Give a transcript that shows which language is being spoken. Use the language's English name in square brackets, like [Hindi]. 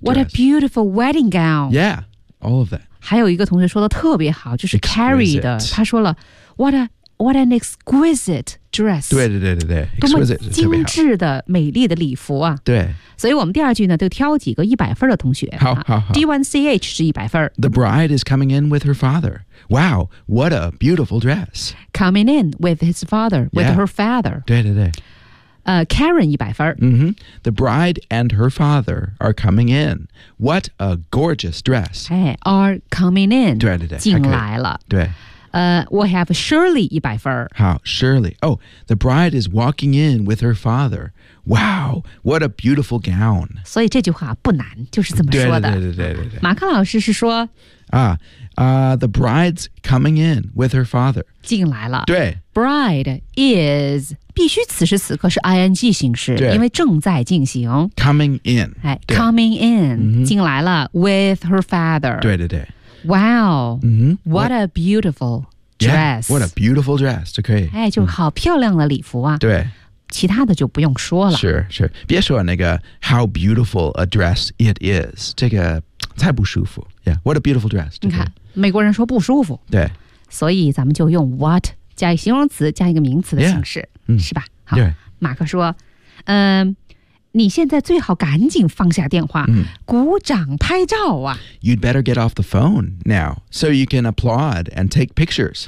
[English] What a beautiful wedding gown. Yeah. All of that. [Chinese] 还有一个同学说的特别好，就是 Carrie 的、 [English] exquisite. [Chinese] 他说了 [English] What an exquisite dress. [Chinese] 对对对对对，多么精致的美丽的礼服啊。对，所以我们第二句呢就挑几个100分的同学。好好好。 D1CH 是100分。 [English] The bride is coming in with her father. Wow, what a beautiful dress. Coming in with his father, with、yeah. her father. [Chinese] 对对对。 Karen 100分、 mm-hmm. [English] The bride and her father are coming in. What a gorgeous dress. Hey, are coming in. [Chinese] 对对对，进来了。对。 [English] We'll have Shirley [Chinese] 100分。好 ，Shirley. [English] Oh, the bride is walking in with her father. Wow, what a beautiful gown. [Chinese] 所以这句话不难，就是这么说的。对。马克老师是说 [English] The bride's coming in with her father. [Chinese] 进来了。对。 Bride is 必须此时此刻是 ing 形式，对，因为正在进行。 [English] Coming in. 哎 ，coming in、 mm-hmm. [Chinese] 进来了 [English] with her father. [Chinese] 对。 [English] Wow,、 mm-hmm. what a beautiful dress. Yeah, what a beautiful dress, [Chinese] 就可以。哎，就好漂亮的礼服啊。对。其他的就不用说了。 [English] Sure. 别说那个 how beautiful a dress it is, [Chinese] 这个太不舒服。 [English] Yeah, what a beautiful dress. [Chinese] 你看，美国人说不舒服。对。所以咱们就用 what 加一个形容词加一个名词的形式、 yeah. mm-hmm. 是吧好。对。马克说你现在最好赶紧放下电话、嗯、鼓掌拍照啊。 [English] You'd better get off the phone now, so you can applaud and take pictures.